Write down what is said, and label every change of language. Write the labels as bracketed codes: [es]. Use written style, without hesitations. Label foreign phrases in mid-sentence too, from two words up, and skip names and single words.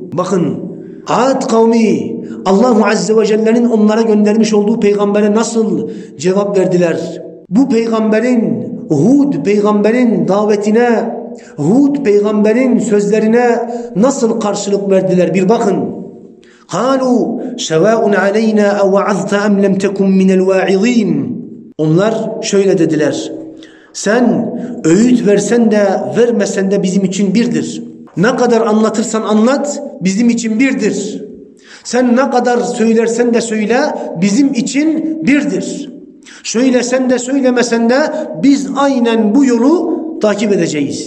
[tr] Bakın Ad kavmi Allah Azze ve Celle'nin onlara göndermiş olduğu peygambere nasıl cevap verdiler? Bu peygamberin, Hud peygamberin davetine, Hud peygamberin sözlerine nasıl karşılık verdiler? Bir bakın. [ar] قَالُوا سَوَاءٌ عَلَيْنَا اَوَعَذْتَ اَمْ لَمْ تَكُمْ مِنَ الْوَاعِظِينَ. [tr] Onlar şöyle dediler. Sen öğüt versen de vermesen de bizim için birdir. Ne kadar anlatırsan anlat bizim için birdir. Sen ne kadar söylersen de söyle bizim için birdir. Söylesen de söylemesen de biz aynen bu yolu takip edeceğiz.